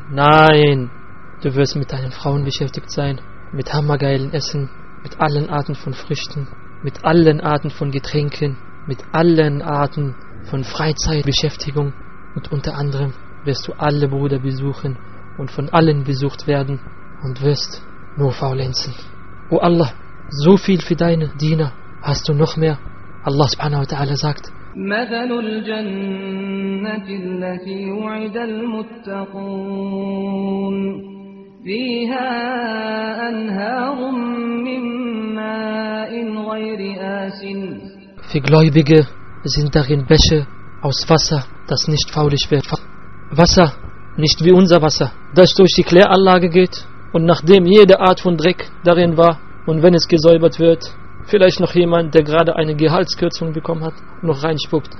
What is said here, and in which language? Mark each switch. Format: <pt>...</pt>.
<de>Nein, du wirst mit deinen Frauen beschäftigt sein, mit hammergeilen Essen, mit allen Arten von Früchten, mit allen Arten von Getränken, mit allen Arten von Freizeitbeschäftigung, und unter anderem wirst du alle Brüder besuchen und von allen besucht werden und wirst nur faulenzen. O Allah, so viel für deine Diener hast du noch mehr. Allah subhanahu wa ta'ala sagt:</de> <ar>مثل الجنة التي وعد المتقون فيها أنهار من ماء غير آسن.</ar> <de>Für Gläubige sind darin Bäche aus Wasser, das nicht faulig wird. Wasser, nicht wie unser Wasser, das durch die Kläranlage geht und nachdem jede Art von Dreck darin war und wenn es gesäubert wird, vielleicht noch jemand, der gerade eine Gehaltskürzung bekommen hat, noch reinspuckt.</de>